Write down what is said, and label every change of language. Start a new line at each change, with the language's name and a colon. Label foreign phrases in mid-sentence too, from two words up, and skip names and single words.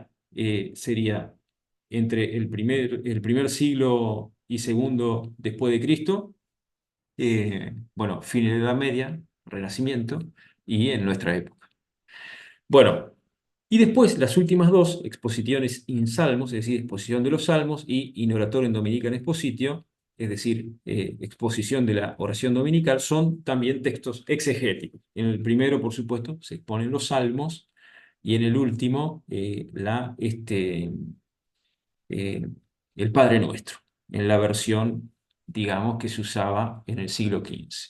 Spanish: Sería entre el primer siglo y segundo después de Cristo, bueno, fin de la Edad Media, Renacimiento, y en nuestra época. Bueno, y después las últimas dos, exposiciones in salmos, es decir, exposición de los salmos, y in oratorio in dominicam expositio, es decir, exposición de la oración dominical, son también textos exegéticos. En el primero, por supuesto, se exponen los salmos, y en el último, eh, el Padre Nuestro, en la versión, digamos, que se usaba en el siglo XV.